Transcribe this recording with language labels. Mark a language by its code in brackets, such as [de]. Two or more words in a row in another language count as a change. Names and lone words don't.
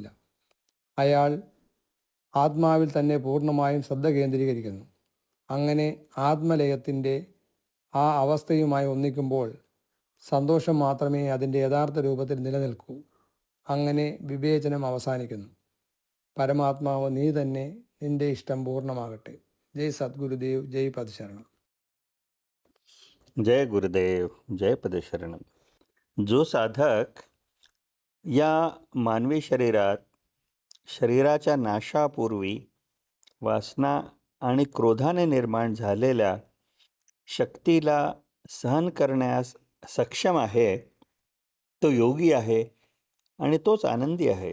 [ml] അയാൾ ആത്മാവിൽ തന്നെ പൂർണ്ണമായും ശ്രദ്ധ കേന്ദ്രീകരിക്കുന്നു. അങ്ങനെ ആത്മലയത്തിൻ്റെ ആ അവസ്ഥയുമായി ഒന്നിക്കുമ്പോൾ സന്തോഷം മാത്രമേ അതിൻ്റെ യഥാർത്ഥ രൂപത്തിൽ നിലനിൽക്കൂ. അങ്ങനെ വിവേചനം അവസാനിക്കുന്നു. പരമാത്മാവ് നീ തന്നെ, നിന്റെ ഇഷ്ടം പൂർണ്ണമാകട്ടെ. [hi] जय सद्गुरुदेव, जय पदशरणम. जय गुरुदेव, जय पदशरणम. [mr] जो साधक या मानवी शरीरात शरीराच्या नाशापूर्वी वासना आणि क्रोधाने निर्माण झालेल्या शक्तीला सहन करण्यास सक्षम आहे, तो योगी आहे आणि तोच आनंदी आहे.